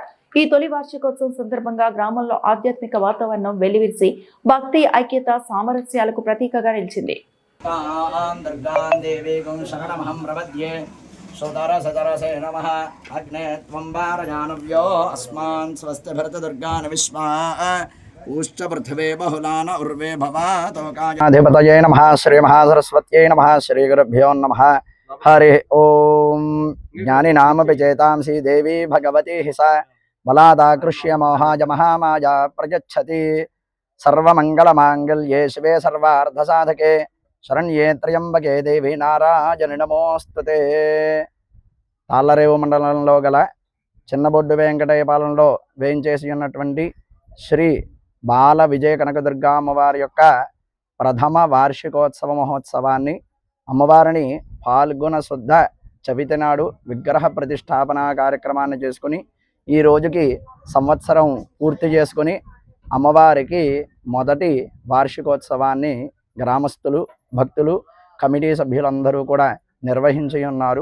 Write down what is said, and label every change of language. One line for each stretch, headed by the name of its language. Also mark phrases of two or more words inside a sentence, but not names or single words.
Telugu: ఈ తొలి వార్షికోత్సవం సందర్భంగా గ్రామంలో ఆధ్యాత్మిక వాతావరణం వెల్లివిరిసి భక్తి, ఐక్యత, సామరస్యాలకు ప్రతీకగా నిలిచింది.
Sanskrit: సుతరసతరసే నమః అగ్నే త్వం వారజానవ్యో అస్మాన్ స్వస్తి భరత దుర్గాన్ విశ్వా ऊश्च पृथिवे बहुलान उर्वे भवातोकाय अधिपतये नमः श्री महासरस्वत्यै नमः श्री गुरुभ्यो नमः हरि ओम ज्ञानिनामपि चेतांसि देवी भगवती हि सा बलादाकृष्य मोहाय महामाया प्रयच्छति सर्वमङ्गलमाङ्गल्ये शिवे सर्वार्धसाधके शरण्ये त्र्यंबके देवी नारायणि नमोस्तुते
Telugu: తాళ్ళరేవు మండలంలో గల చిన్నబొడ్డు వెంకటయ్యపాలెంలో వేయించేసి ఉన్నటువంటి శ్రీ బాల విజయ కనకదుర్గా అమ్మవారి యొక్క ప్రథమ వార్షికోత్సవ మహోత్సవాన్ని అమ్మవారిని పాల్గొన శుద్ధ చవితి నాడు విగ్రహ ప్రతిష్టాపన కార్యక్రమాన్ని చేసుకుని ఈ రోజుకి సంవత్సరం పూర్తి చేసుకుని అమ్మవారికి మొదటి వార్షికోత్సవాన్ని గ్రామస్తులు భక్తులు కమిటీ సభ్యులందరూ కూడా నిర్వహించి ఉన్నారు.